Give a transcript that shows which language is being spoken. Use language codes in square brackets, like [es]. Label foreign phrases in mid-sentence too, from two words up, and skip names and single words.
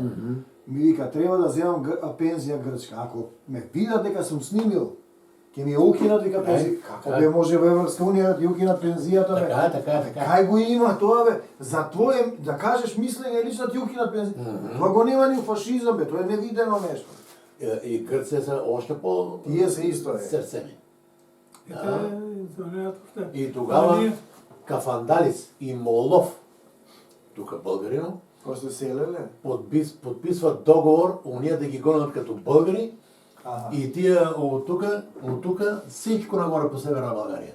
[mk] Ми вика, треба да земам пензија грчка. Ако ме видат дека сум снимил, ќе ми ја укинат, вика пензија. Како бе може во Европска Унија да ти укинат пензијата, бе? Така. Кај го има тоа, бе? За твое, да кажеш мислење, лично да ти укинат пензија. Тоа го нема ни у фашизам, бе, тоа е невидено нешто. [bg] И грците са още по... [mk] Тие се исто е. [bg] сърцени. И И тогава Кафандалис и Молов, тук българино, [mk] Кој се селеле? [bg] подписват договор, уния да ги гонат като българи, Аха. и тия от тука всичко нагоре по Северна България.